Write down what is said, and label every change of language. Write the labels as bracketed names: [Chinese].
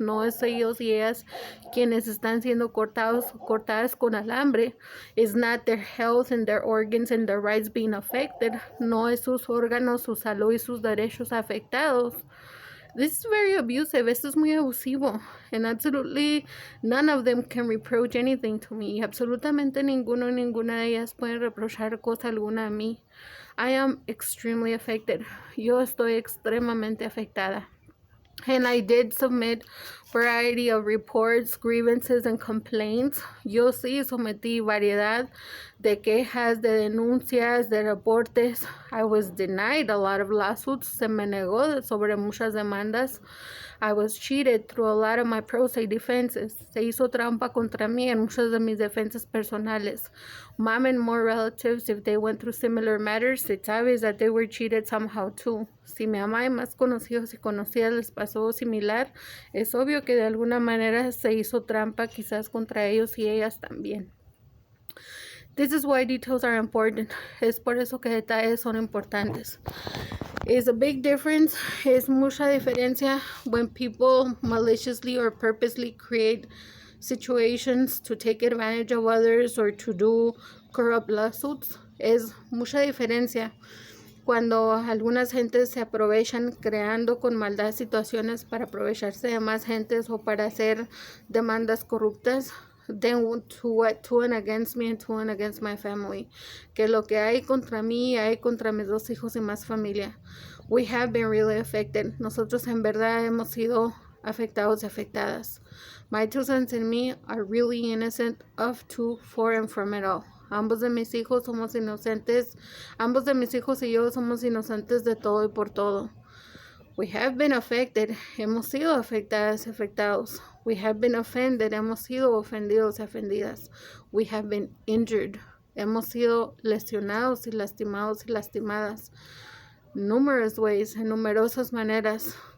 [Spanish] No es ellos y ellas quienes están siendo cortadas con alambre. [English] It's not their health and their organs and their rights being affected. [Spanish] No es sus órganos, su salud y sus derechos afectados. [English] This is very abusive. [Spanish] Esto es muy abusivo. [English] And absolutely none of them can reproach anything to me. [Spanish] Absolutamente ninguno, ninguna de ellas pueden reprochar cosa alguna a mí. [English] I am extremely affected. [Spanish] Yo estoy extremadamente afectada. [English] And I did submit variety of reports, grievances, and complaints. [Spanish] Yo sí sometí variedad de quejas, de denuncias, de reportes. [English] I was denied a lot of lawsuits. [Spanish] Se me negó sobre muchas demandas. [English] I was cheated through a lot of my pro se defenses. [Spanish] Se hizo trampa contra mí en muchas de mis defensas personales. [English] Mom and more relatives, if they went through similar matters, it's obvious that they were cheated somehow too. [Spanish] Si mi mamá y más conocidos y conocidas les pasó similar, es obvio que de alguna manera se hizo trampa quizás contra ellos y ellas también. [English] This is why details are important. [Spanish] Es por eso que detalles son importantes. [English] It's a big difference. [Spanish] Es mucha diferencia [English] when people maliciously or purposely create situations to take advantage of others or to do corrupt lawsuits. [Spanish] Es mucha diferencia cuando algunas gentes se aprovechan creando con maldad situaciones para aprovecharse de más gentes o para hacer demandas corruptas. [English] Then to and against me and to and against my family. [Spanish] Que lo que hay contra mí, hay contra mis dos hijos y más familia. [English] We have been really affected. [Spanish] Nosotros en verdad hemos sido afectados y afectadas. [English] My two sons and me are really innocent of, to, for, and from it all. [Spanish] Ambos de mis hijos somos inocentes. Ambos de mis hijos y yo somos inocentes de todo y por todo. [English] We have been affected. [Spanish] Hemos sido afectadas y afectados. [English] We have been offended. [Spanish] Hemos sido ofendidos y ofendidas. [English] We have been injured. [Spanish] Hemos sido lesionados y lastimados y lastimadas. [English] Numerous ways, [Spanish] en numerosas maneras.